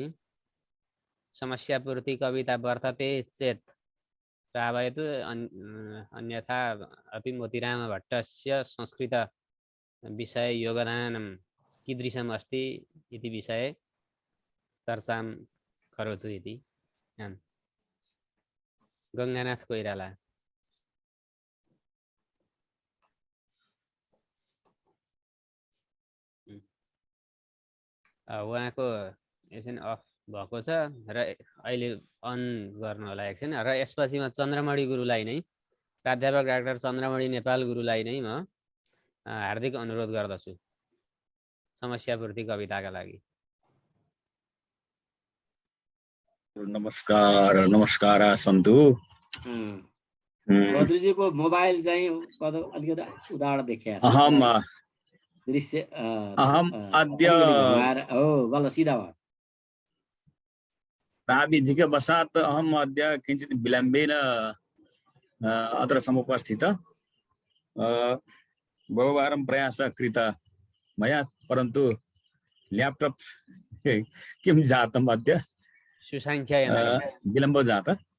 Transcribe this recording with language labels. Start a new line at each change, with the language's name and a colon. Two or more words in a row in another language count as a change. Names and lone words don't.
Sanskrit: समस्यापूर्ति कविता वर्तते चेत् श्रावयतु, अन्यथा अपि मोतीराम भट्टस्य संस्कृत विषये योगदानं कीदृशम् अस्ति इति विषये चर्चां करोतु इति। गङ्गानाथ कोइराला।
Nepali: उहाँको एकछिन अफ भएको छ र अहिले अन गर्नु होला एकछिन। र यसपछि म चन्द्रमणि गुरुलाई नै, प्राध्यापक डाक्टर चन्द्रमणि नेपाल गुरुलाई नै म हार्दिक अनुरोध गर्दछु समस्यापूर्ति कविताका लागि।
Sanskrit: नमस्कार नमस्कार सन्तु।
Nepali: बद्रुजीको मोबाइल चाहिँ अलिकति उदाहरण देखिया छ।
Sanskrit: दृश्य अहम अद्य
Nepali: बल्ल सीधा भयो।
Sanskrit: प्राविधिकवशात् अहम् अद्य किञ्चित् विलम्बेन अत्र समुपस्थित। बहुवारं प्रयासः कृतः मया, परन्तु ल्याप्टाप् किं जातम् अद्य विलम्ब जातः।